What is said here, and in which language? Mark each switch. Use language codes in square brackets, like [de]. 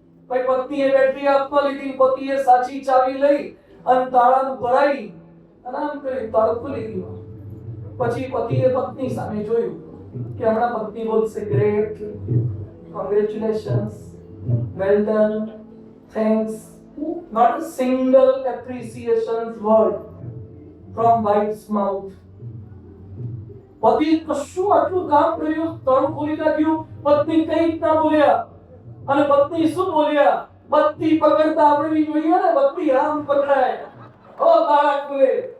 [gu] ભાઈ પત્નીએ બેટરી હાથમાં લીધી, પતિએ સાચી ચાવી લઈ અને તાળાનું ભરાઈ અને આમ કરી તાળું ખોલી દીધું. પછી પતિએ પત્ની સામે જોયું કે હમણાં પત્ની બોલશે [en] Great, congratulations, well done, thanks. Not a single appreciation word from wife's mouth. [gu] પતિ કશું આટલું કામ કર્યું, તાળું ખોલી નાખ્યું, પત્ની કંઈ ના બોલ્યા. અને પત્ની શું બોલ્યા? બત્તી પકડતા આવડવી જોઈએ ને, બત્તી આમ પકડાય. ઓ તાળા ખુલે.